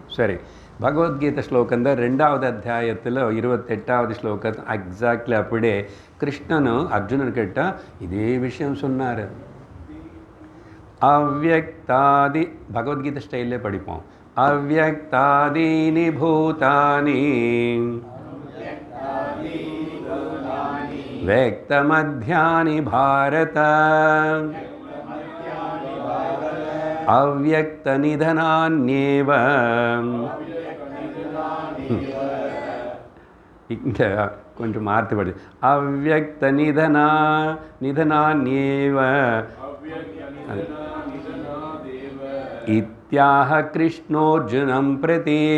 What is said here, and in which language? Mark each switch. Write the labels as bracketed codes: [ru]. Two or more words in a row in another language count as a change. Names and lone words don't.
[ta] சரி, பகவத்கீதை ஸ்லோகம் தான் 2வது அத்தியாயத்தில் 28வது ஸ்லோகம் எக்ஸாக்ட்லி அப்படியே கிருஷ்ணனும் அர்ஜுனன் கேட்டால் இதே விஷயம் சொன்னார். அவ்யக்தாதி, பகவத்கீதை ஸ்டைல்லே படிப்போம். [sa] अव्यक्तादीनि भूतानि व्यक्तमध्यानि भारत अव्यक्तनिधनान्येव. [ta] இங்கே கொஞ்சம் மாற்றி படுது. [sa] निधनान्येव इत्याह कृष्णोऽर्जुनं प्रति.